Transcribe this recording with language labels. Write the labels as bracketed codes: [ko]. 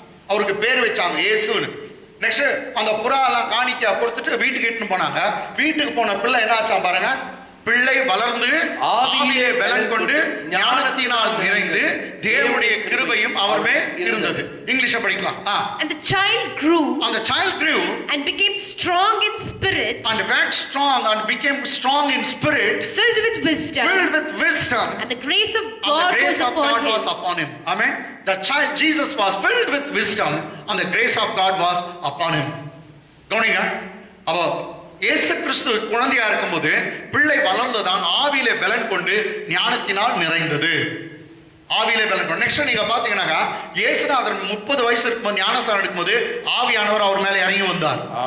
[ta] அவருக்கு பேர் வச்சாங்க இயேசுன்னு. நெக்ஸ்ட் அந்த புறா எல்லாம் காணிக்க கொடுத்துட்டு வீட்டுக்கு இட்டுன்னு போனாங்க. வீட்டுக்கு போன பிள்ளை என்ன ஆச்சா பாருங்க? பிள்ளை வளர்ந்து ஆவியிலே பலன் கொண்டு ஞானத்தினால் நிறைந்து தேவனுடைய கிருபையும் அவர் மேல் இருந்தது. இங்கிலீஷ்ல படிக்கலாம். [en] And the child grew and became strong in spirit and waxed strong and became strong in spirit, filled with wisdom, and the grace of God was upon him. Amen. The child Jesus was filled with wisdom and the grace of God was upon him. [ta] கவனிங்க, அப்போ இயேசு கிறிஸ்து குழந்தையா இருக்கும்போது பிள்ளை வளர்ந்ததான் ஆவியிலே பலன் கொண்டு ஞானத்தினால் நிறைந்தது. ஆவியிலே பலன் கொண்டு. நெக்ஸ்ட் நீங்க பாத்தீங்கன்னாக்கா இயேசுநாதர் 30 வயசு இருக்கும்போது ஞானஸ்நானம் எடுக்கும்போது ஆவியானவர் அவர் மேல இறங்கி வந்தார்.